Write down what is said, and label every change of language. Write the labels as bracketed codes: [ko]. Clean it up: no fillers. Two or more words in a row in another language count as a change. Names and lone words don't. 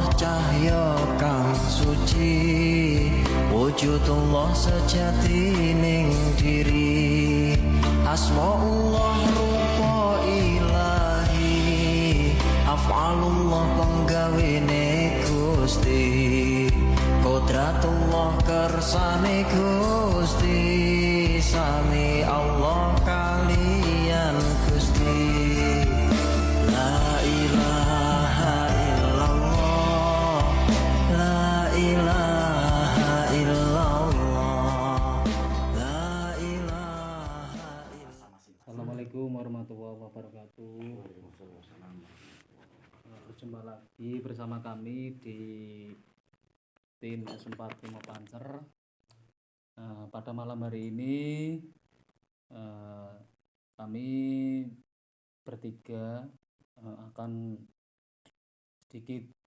[jv] cahya kang suci, Wujudullah sejati ning diri, Asmaullah rupa ilahi, Af'alullah penggawene Gusti, Qudratullah kersane Gusti, Sami Allah kalian Gusti. [ar] لا إله إلا الله، لا إله إلا الله، لا إله إلا الله. السلام عليكم ورحمة الله وبركاته. [id] Berjumpa lagi bersama kami di tim S4 Timo Pancer. Pada malam hari ini kami bertiga akan sedikit